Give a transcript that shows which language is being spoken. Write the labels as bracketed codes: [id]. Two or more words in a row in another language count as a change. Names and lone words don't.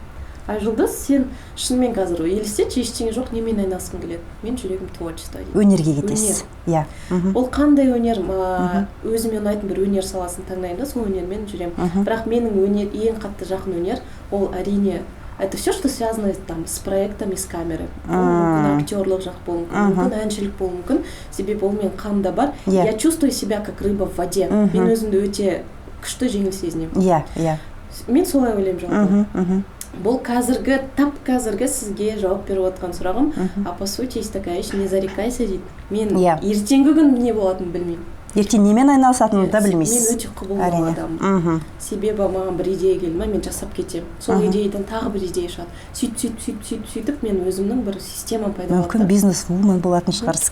[kk] Айжұлдыз, сен шынымен қазір елестетші, ештеңе жоқ, немен айналысқың келеді? Мен жүрегім творчество дейді. Өнерге кетесіз. Ол қандай өнер, өзіме ұнайтын бір өнер саласын таңдаймын да, сол өнермен жүремін. Бірақ менің ең қатты жақын өнер, ол әрине [ru] это все, что связано с проектом, с камерой. [kk] Мүмкін актерлық жақ болуы мүмкін, мүмкін әншілік болуы мүмкін. Себебі ол мен қанымда бар. [ru] Я чувствую себя как рыба в воде. [kk] Мен өзімді өте күшті жеңіл сезінемін. Мен солай ойлаймын жалпы. Бұл тап қазіргі сізге жауап беріп отқан сұрағым, [ru] а по сути есть такая вещь, не зарекайся дейді. [kk] Мен ертеңгі күн не болатынын білмеймін. Ертең немен айналысатыныңды да білмейсіз. Мен өте құбылмалы адаммын. Себебі маған бір идея келді ма, мен жасап кетемін. Сол идеядан тағы бір идея шығады. Сөйтіп мен өзімнің бір системам пайда болды. Мүмкін бизнес-вумен болатын шығарсыз.